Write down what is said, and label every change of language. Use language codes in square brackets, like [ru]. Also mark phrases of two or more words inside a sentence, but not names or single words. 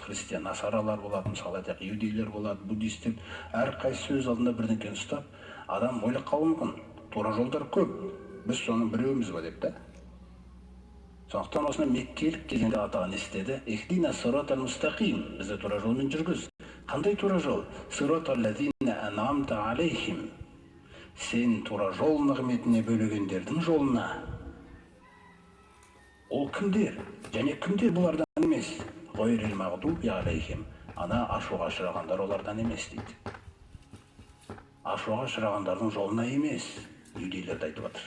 [kk] Христиан, насаралар болады, мысалы айтайық, иудейлер болады, буддистер, әрқайсысы өз алдында бірдеңкені ұстап, адам ойлап қалуы мүмкін. Тура жолдар көп, біз соның біреуіміз ба деп та. Сондықтан осыны меккелік кезеңде атаған істеді. [ar] اهدنا الصراط المستقيم, [kk] бізді тура жолмен жүргіз. Қандай тура жол? [ar] صراط الذين أنعمت عليهم. [kk] Сен тура жол нығметіне бөлегендердің жолына. Ол кімдер? Және кімдер бұлардан емес? [ar] غير المغضوب عليهم. [kk] Ана ашуға ұшырағандар олардан емес дейді. Ашуға ұшырағандардың жолына емес, иудейлерді айтып жатыр.